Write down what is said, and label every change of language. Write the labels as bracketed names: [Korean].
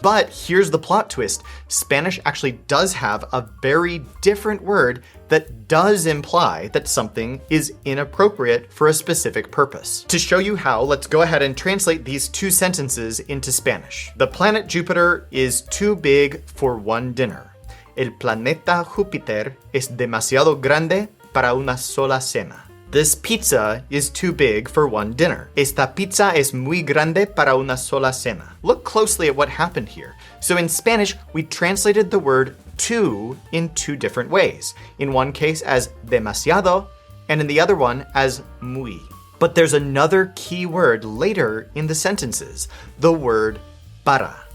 [English] But here's the plot twist. Spanish actually does have a very different word that does imply that something is inappropriate for a specific purpose. To show you how, let's go ahead and translate these two sentences into Spanish. The planet Jupiter is too big for one dinner. [Spanish] El planeta Júpiter es demasiado grande para una sola cena. [English] This pizza is too big for one dinner. [Spanish] Esta pizza es muy grande para una sola cena. [English] Look closely at what happened here. So in Spanish, we translated the word too in two different ways. In one case as demasiado, and in the other one as muy. But there's another key word later in the sentences, the word para.